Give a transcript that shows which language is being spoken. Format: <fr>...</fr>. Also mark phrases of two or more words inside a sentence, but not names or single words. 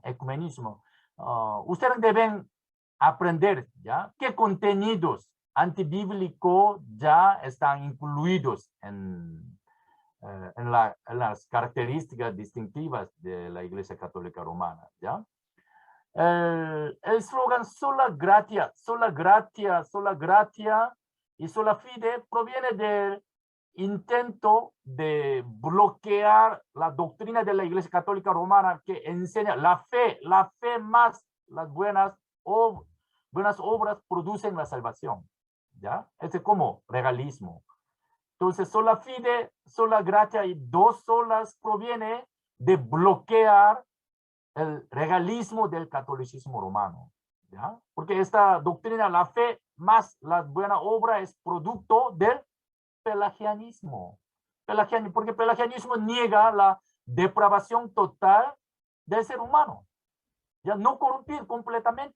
<es>Ustedes deben aprender, ¿ya?, qué contenidos antibíblicos ya están incluidos en las características distintivas de la Iglesia Católica Romana, ¿ya? El eslogan</es> <la>sola gratia</la> <es>y</es> <la>sola fide</la> <es>proviene del intento de bloquear la doctrina de la Iglesia Católica Romana, que enseña la fe más las buenas obras producen la salvación, ¿ya? Es como regalismo. Entonces,</es> <la>sola fide, sola gratia</la> <es>y dos solas proviene de bloquear el regalismo del catolicismo romano, ¿ya? Porque esta doctrina, la fe más la buena obra, es producto del pelagianismo. Porque el pelagianismo niega la depravación total del ser humano, ya no corrompir completamente.</es>